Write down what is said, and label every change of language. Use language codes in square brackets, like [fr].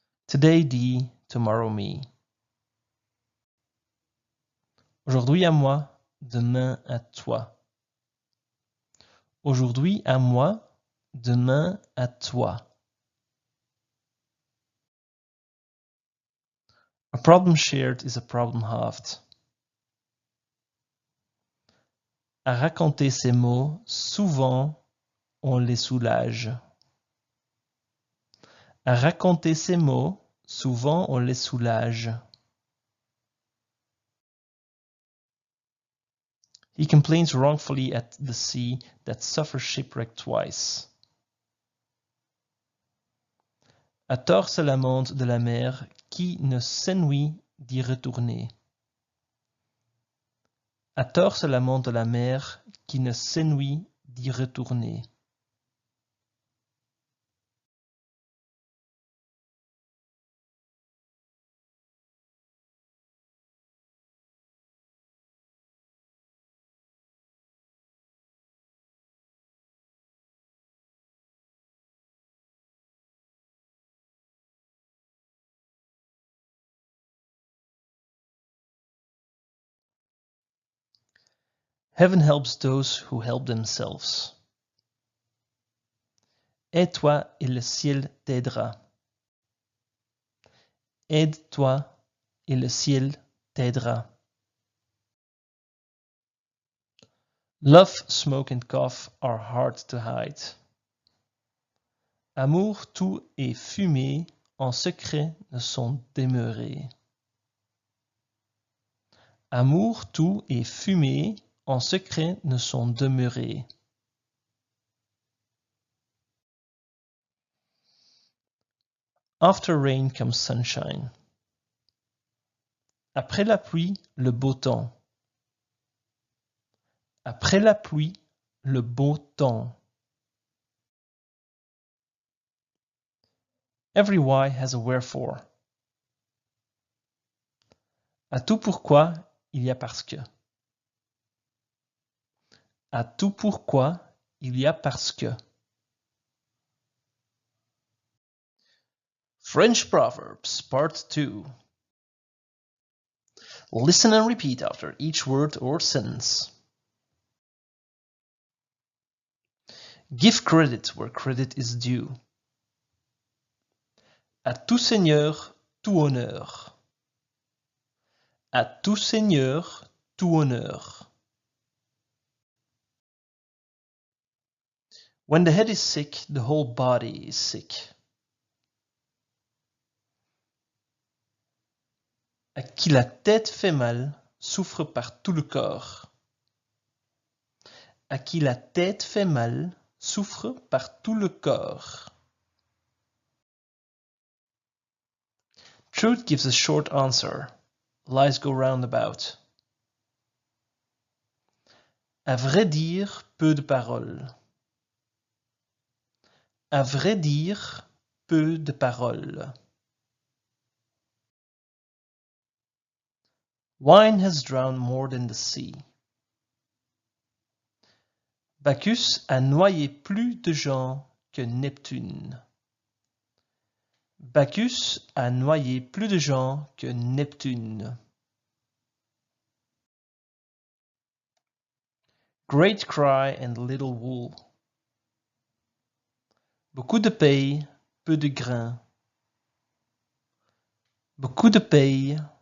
[en] Today thee, tomorrow me. [fr] Aujourd'hui à moi, demain à toi. Aujourd'hui à moi, demain à toi. [en] A problem shared is a problem halved. [fr] À raconter ces mots, souvent on les soulage. À raconter ces mots, souvent on les soulage. [en] He complains wrongfully at the sea that suffers shipwreck twice. [fr] À tort se lamente de la mer qui ne s'ennuie d'y retourner. À tort se lamente de la mer qui ne s'ennuie d'y retourner. [en] Heaven helps those who help themselves. [fr] Aide-toi et le ciel t'aidera. Aide-toi et le ciel t'aidera. [en] Love, smoke and cough are hard to hide. [fr] Amour, tout et fumée en secret ne sont demeurés. Amour, tout et fumée en secret ne sont demeurés. [en] After rain comes sunshine. [fr] Après la pluie, le beau temps. Après la pluie, le beau temps. [en] Every why has a wherefore. [fr] À tout pourquoi, il y a parce que. À tout pourquoi, il y a parce que. [en] French Proverbs, Part 2. Listen and repeat after each word or sentence. Give credit where credit is due. [fr] À tout seigneur, tout honneur. À tout seigneur, tout honneur. [en] When the head is sick, the whole body is sick. [fr] À qui la tête fait mal, souffre par tout le corps. À qui la tête fait mal, souffre par tout le corps. [en] Truth gives a short answer. Lies go roundabout. [fr] À vrai dire, peu de paroles. À vrai dire, peu de paroles. [en] Wine has drowned more than the sea. [fr] Bacchus a noyé plus de gens que Neptune. Bacchus a noyé plus de gens que Neptune. [en] Great cry and little wool. [fr] Beaucoup de paille, peu de grains. Beaucoup de paille,